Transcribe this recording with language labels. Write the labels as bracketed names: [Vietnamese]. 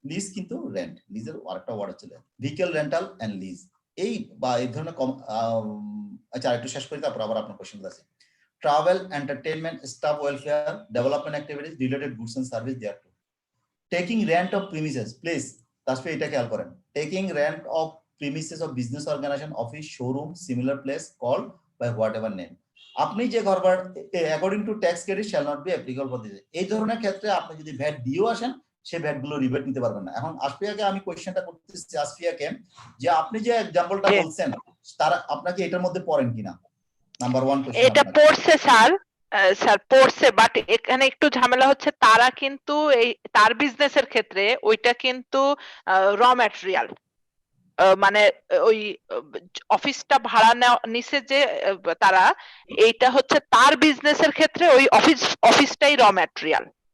[Bangla] Lease কিন্তু rent, লিজের আরেকটা ওয়ার্ড আছে ভেহিকল রেন্টাল এন্ড লিজ। এই বা এই ধরনের আচ্ছা একটু শেষ করি তারপর আবার আপনার কোশ্চেন আছে। [English] Travel, entertainment, staff welfare, development activities, related goods and service thereto. Taking rent of premises, please, [Bangla] তারপরে এটা খেয়াল করেন। [English] Taking rent of premises of business organization, office, showroom, similar place called by whatever name. [Bangla] আপনি যে ঘর ভাড়া [English] according to tax credit shall not be applicable for this. [Bangla] এই ধরনের ক্ষেত্রে আপনি যদি ভ্যাট দিয়েও আসেন সেই ভ্যাট গুলো রিবেট নিতে পারবেন না। এখন আসফিয়াকে আমি কোশ্চেনটা করতেছি আসফিয়াকে যে আপনি যে एग्जांपलটা বলছেন তারা আপনাকে এটার মধ্যে পড়েন কিনা। নাম্বার 1 কোশ্চেন এটা পড়ছে স্যার, পড়ছে, বাট এখানে একটু ঝামেলা হচ্ছে তারা কিন্তু এই তার বিজনেসের ক্ষেত্রে ওইটা কিন্তু র ম্যাটেরিয়াল, মানে ওই অফিসটা ভাড়া নিছে যে তারা, এইটা হচ্ছে তার বিজনেসের ক্ষেত্রে ওই অফিসটাই র ম্যাটেরিয়াল।